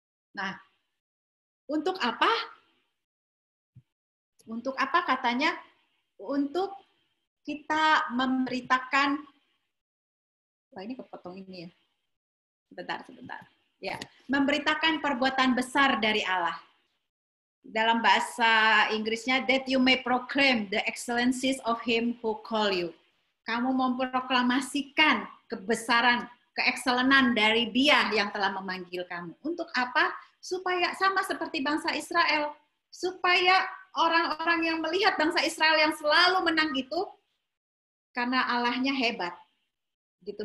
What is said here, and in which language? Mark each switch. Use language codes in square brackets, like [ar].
[id] Nah, untuk apa? Untuk apa katanya? Untuk kita memberitakan, wah ini kepotong ini ya. Sebentar. Ya, memberitakan perbuatan besar dari Allah. Dalam bahasa Inggrisnya, [en] that you may proclaim the excellencies of him who call you. [id] Kamu memproklamasikan kebesaran, keekselenan dari Dia yang telah memanggil kamu. Untuk apa? Supaya sama seperti bangsa Israel, supaya orang-orang yang melihat bangsa Israel yang selalu menang itu karena Allahnya hebat. Gitu.